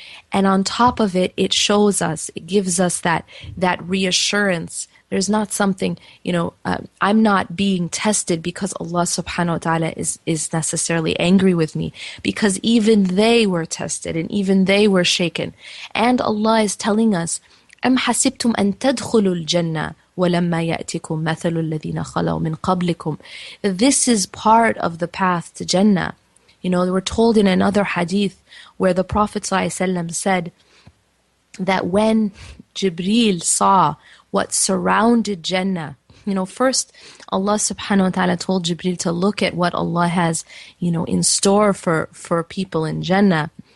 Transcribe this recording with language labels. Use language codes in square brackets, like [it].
[en] And on top of it, it shows us, it gives us that reassurance. There's not something, I'm not being tested because Allah subhanahu wa ta'ala is necessarily angry with me, because even they were tested and even they were shaken. And Allah is telling us, [ar] أَمْ حَسِبْتُمْ أَن تَدْخُلُوا الْجَنَّةِ وَلَمَّا يَأْتِكُمْ مَثَلُ الَّذِينَ خَلَوْا مِنْ قَبْلِكُمْ. [en] This is part of the path to Jannah. We're told in another hadith where the Prophet ﷺ said that when Jibreel saw what surrounded Jannah, first Allah subhanahu wa ta'ala told Jibreel to look at what Allah has, in store for people in Jannah.